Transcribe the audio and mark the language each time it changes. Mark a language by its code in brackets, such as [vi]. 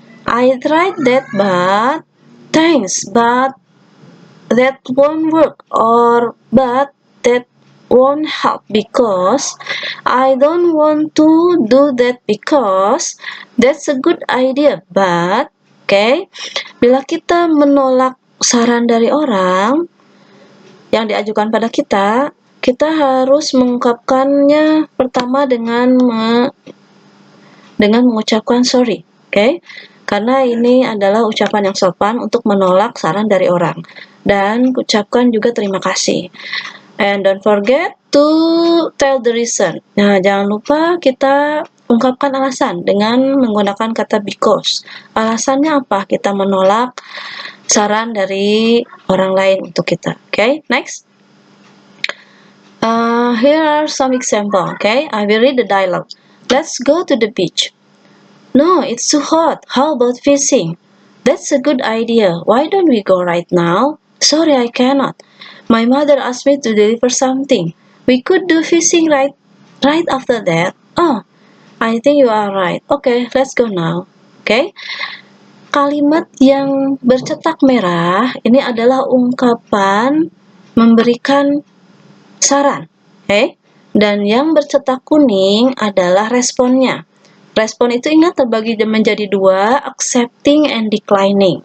[en] I tried that but thanks, but that won't work, or but that won't help because I don't want to do that because that's a good idea but. [id] Okay, bila kita menolak saran dari orang yang diajukan pada kita, kita harus mengungkapkannya pertama dengan mengucapkan sorry. Okay, karena ini adalah ucapan yang sopan untuk menolak saran dari orang, dan ucapkan juga terima kasih. [en] And don't forget to tell the reason. [id] Nah, jangan lupa kita ungkapkan alasan dengan menggunakan kata because. Alasannya apa kita menolak saran dari orang lain untuk kita. [en] Okay, next. Here are some example. Okay, I will read the dialogue. Let's go to the beach. No, it's too hot. How about fishing? That's a good idea. Why don't we go right now? Sorry, I cannot. My mother asked me to deliver something. We could do fishing right after that. Oh, I think you are right. Okay, let's go now. Okay. [id] Kalimat yang bercetak merah ini adalah ungkapan memberikan saran. Okay? Dan yang bercetak kuning adalah responnya. Respon itu ingat terbagi menjadi dua, [en] accepting and declining.